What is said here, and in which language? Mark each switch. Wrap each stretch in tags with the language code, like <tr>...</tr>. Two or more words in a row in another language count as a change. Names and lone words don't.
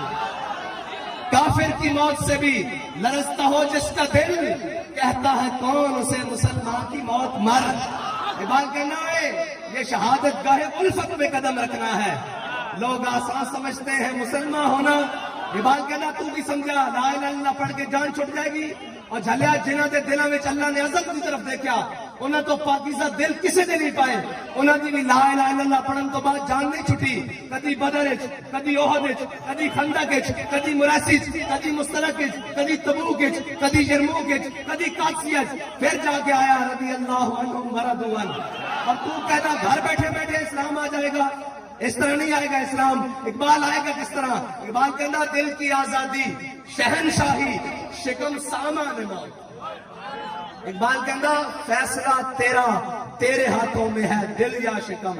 <ur>کافر کی موت سے بھی لرزتا ہو جس کا دل, کہتا ہے کون اسے مسلمان کی موت مر. اقبال کہنا ہے یہ شہادت گاہ الفت میں قدم رکھنا ہے. لوگ آسان سمجھتے ہیں مسلمان ہونا. اقبال کہنا تو بھی سمجھا</ur> <ar>لا الہ الا اللہ</ar> <ur>پڑھ کے جان چھٹ جائے گی.</ur> <pa>اور جھلیا جنہاں دے دلوں میں اللہ نے عزت کی طرف دیکھا, انہاں تو پاکیزہ دل کسے دے نہیں پائے. انہاں دی بھی</pa> <ar>لا الہ الا اللہ</ar> <pa>پڑھن تو بعد جان نہیں چھٹی. کدی بدر وچ, کدی احد وچ, کدی خندق وچ, کدی مراسی وچ, کدی مستلق وچ, کدی تبوک وچ, کدی یرموک وچ, کدی قادسیہ وچ, پھر جا کے آیا</pa> <ar>رضی اللہ عنہم ورضوا عنہ.</ar> <ur>اور تو کہتا گھر بیٹھے بیٹھے اسلام آ جائے گا. اس طرح نہیں آئے گا اسلام. اقبال آئے گا کس طرح؟ اقبال کہنا دل کی آزادی, شہنشاہی, شکم سامان موت. اقبال کہنا فیصلہ تیرا, تیرے ہاتھوں میں ہے دل یا شکم.</ur>